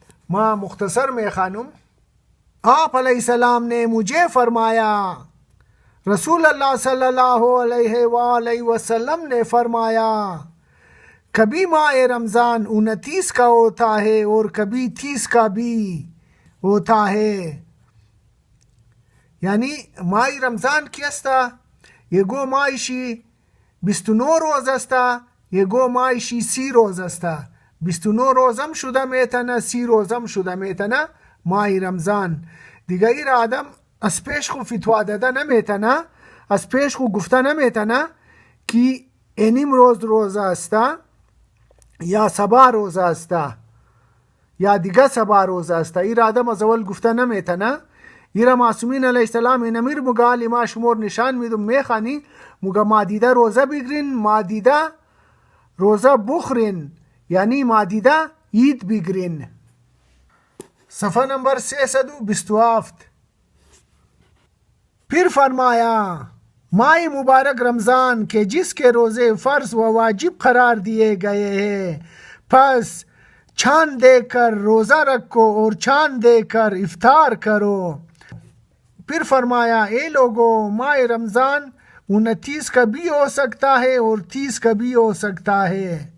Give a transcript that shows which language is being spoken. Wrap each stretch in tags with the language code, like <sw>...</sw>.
<ur>ماں مختصر میں خانم، آپ علیہ السلام نے مجھے فرمایا، رسول اللہ صلی اللہ علیہ وآلہ وسلم نے فرمایا، کبھی ماہ رمضان 29 کا ہوتا ہے اور کبھی 30 کا بھی ہوتا ہے۔</ur> <haz>یعنی ماہ رمضان کی استا یگو ماهشی 29 روز استا، یگو ماهشی 30 روز استا، 29 روزم شده میتنه، 30 روزم شده میتنه ماه رمضان. دیگه این آدم از پیش خو فتوا داده نمیتنه، از پیش خو گفته نمیتنه که اینیم روز روزه استا یا سبا روزه استا یا دیگه سبا روزه استا. این آدم از اول گفته نمیتنه. ایرا معصومین علیه السلام این امیر مگالی ما شمور نشان میدم میخانی مگا مادیده روزه بگرین، مادیده روزه بخورین، یعنی مادیده عید بگرین.</haz> <ur>صفحہ نمبر 327۔ پھر فرمایا، ماہ مبارک رمضان کے جس کے روزے فرض و واجب قرار دیے گئے ہیں، پس چاند دیکھ کر روزہ رکھو اور چاند دیکھ کر افطار کرو۔ پھر فرمایا، اے لوگو، ماہ رمضان 29 کا بھی ہو سکتا ہے اور 30 کا بھی ہو سکتا ہے۔</ur>